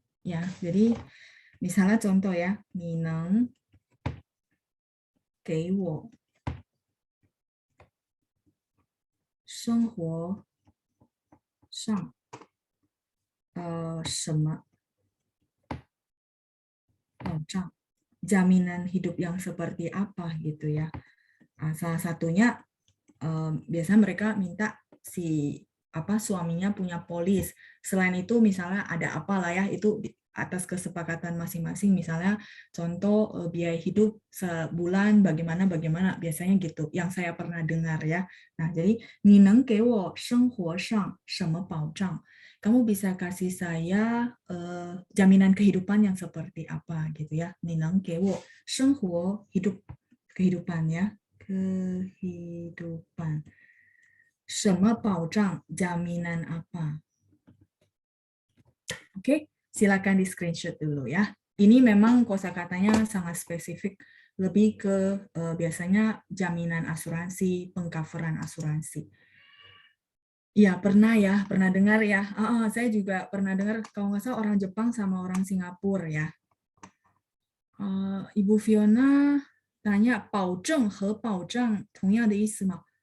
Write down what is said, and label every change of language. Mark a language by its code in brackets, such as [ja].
[id] Ya, jadi misalnya contoh ya, [zh] 你能给我生活上什么保障? [id] Jaminan hidup yang seperti apa gitu ya. Salah satunya biasanya mereka minta suaminya punya polis. Selain itu misalnya ada apalah ya, itu atas kesepakatan masing-masing. Misalnya contoh biaya hidup sebulan bagaimana biasanya gitu yang saya pernah dengar ya. Nah, jadi [zh] 你能给我生活上什么保障? [id] Kamu bisa kasih saya jaminan kehidupan yang seperti apa gitu ya. [zh] 你能给我生活 [id] hidup kehidupan ya. Kehidupan. [zh] 什么保障 [id] jaminan apa? Oke, silakan di screenshot dulu ya. Ini memang kosakatanya sangat spesifik, lebih ke biasanya jaminan asuransi, pengcoveran asuransi. Iya, pernah dengar ya. Saya juga pernah dengar, kalau nggak salah orang Jepang sama orang Singapura ya. Ibu Fiona tanya, [zh] 保证和保障同样的意思吗?